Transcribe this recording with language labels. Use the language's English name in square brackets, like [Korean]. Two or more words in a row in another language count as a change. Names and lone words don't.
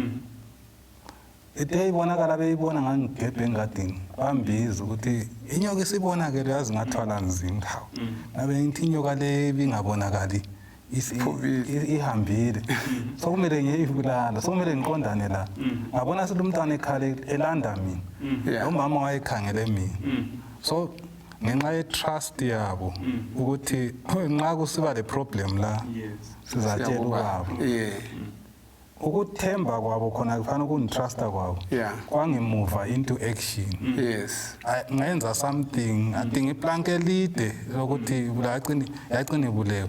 [North Ndebele] Ethe ibonakala beyibona ngangigebhe engadini bambiza ukuthi inyoka isibonakele yazi ngathwala nzima hawo. Ngabe ngithi inyoka le bingabonakali ihambile. So kumele ngiyibulala, so kumele ngiqondane la. Ngabona sithi umntwana ekhale elanda mina. Umama wayekhangele mina. So ngenxa ye trust yabo ukuthi nxa kusiba le problem la sizatshela ubaba. Ukuthemba kwabo khona kufanele ukungitrusta kwabo. Kwangimuva [English] into action. [North Ndebele] Ngenza something adinga iplank elide lokuthi yacina ibulewe.